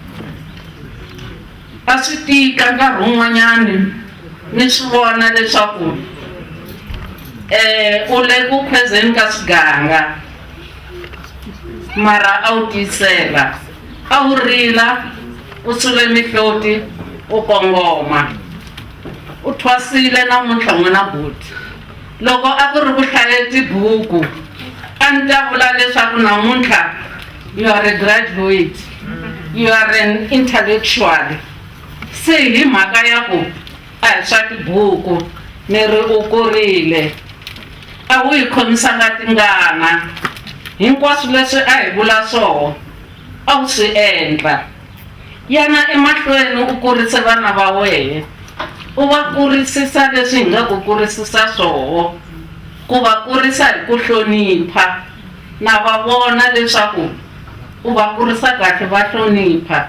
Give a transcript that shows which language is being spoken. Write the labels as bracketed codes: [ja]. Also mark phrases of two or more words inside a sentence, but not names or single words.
[ts] A swi tika nkarhi wun'wanyani ni swi vona leswaku u le ku khwezeni ka swiganga mara a wu tiyisela, a wu rila, u sule mihloti, u kongoma, u thwasile namuntlha n'wana Buti. Loko a ku ri ku hlaya tibuku a ni ta vula leswaku namuntlha [en] you are a graduate, you are an intellectual. [ts] Se hi mhaka ya ku a hi swa tibuku ni ri u kurile, a wu hi khomisanga tingana. Hinkwaswo leswi a hi vula swoho a wu swi endla. Yana emahlweni u kurise vana va wehe, u va kurisisa leswi hi nga ku kurisisa swoho, ku va kurisa hi ku hlonipha na va vona leswaku u va kurisa kahle va hlonipha.